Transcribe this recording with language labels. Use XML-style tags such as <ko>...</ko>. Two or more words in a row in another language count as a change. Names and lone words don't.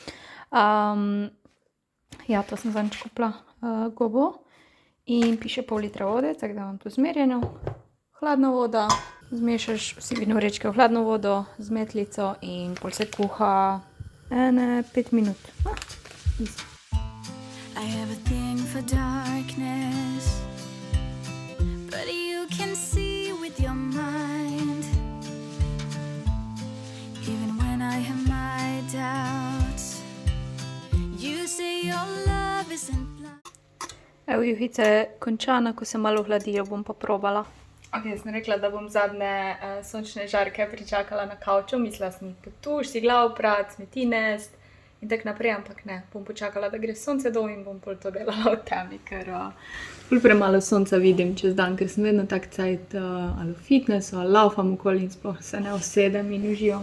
<sl>Ja, to sem zadnjič kupila gobo in piše pol litra vode, tako da imam to zmerjeno. Hladna voda, zmešaš vsi vino vrečke v hladno vodo z metlico in pol se kuha 5 minut. Easy.</sl> <en>I have a thing for darkness, but you can see with your mind. Even when I have my doubts, you say your love isn't blind.</en> <sl>Evo, juhica je končana, ko se malo hladijo, bom pa probala. Ok, sem rekla, da bom zadnje sončne žarke pričakala na kavču. Mislila sem potuš, si glav prat, smeti nest in tak naprej, ampak ne. Bom počakala, da gre sonce dol in bom pol to delala v temi, ker ful premalo sonca vidim čez dan, ker sem vedno tak cajt ali v fitnessu, ali laufam okoli in sploh se ne usedem in uživam.</sl>